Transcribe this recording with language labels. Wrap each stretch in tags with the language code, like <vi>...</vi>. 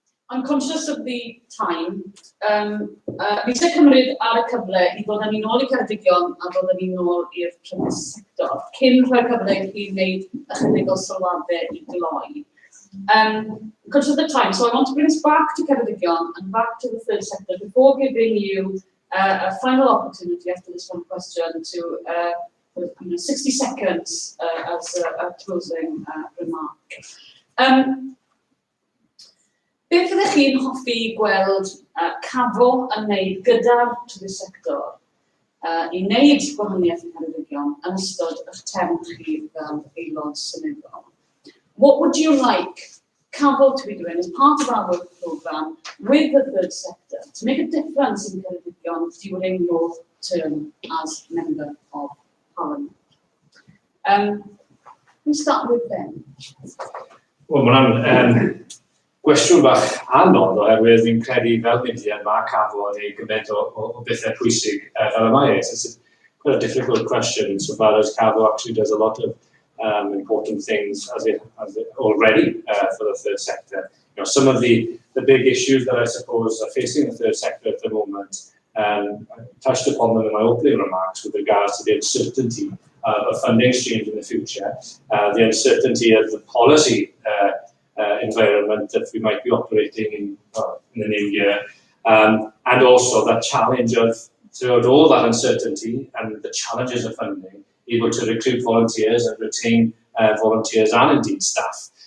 <en>I'm conscious of the time.</en> <cy>Fi eisiau cymryd ar y cyfle I ddod â ni nôl I Ceredigion a ddod â ni nôl i'r prifysgol sector, cyn rhoi cyfle I chi wneud ychydig o sylwadau I gloi.</cy> <en>Conscious of the time, so I want to bring us back to Ceredigion and back to the third sector before giving you a final opportunity after this one question to 60 seconds as a closing remark.</en> <cy>Beth ydych chi'n hoffi gweld CAVO yn wneud gyda'r trydydd sector I wneud gwahaniaeth yn Ceredigion yn ystod eich term chi fel aelod seneddol?</cy> <en>What would you like CAVO to be doing as part of our work programme with the third sector to make a difference in Ceredigion during your term as Member of Parliament? We start with Ben.</en> <cy>Wel, mae'n gwestiwn bach anodd oherwydd fi'n credu fel mudiad mae CAVO yn ei gymaint o bethau pwysig fel y mae.</cy> <en>It's quite a difficult question insofar as CAVO actually does a lot of important things as it already for the third sector. You know, some of the big issues that I suppose are facing the third sector at the moment, I touched upon them in my opening remarks with regards to the uncertainty of funding streams in the future, the uncertainty of the policy environment that we might be operating in the new year, and also that challenge of, throughout all that uncertainty and the challenges of funding, able to recruit volunteers and retain volunteers and indeed staff.</en>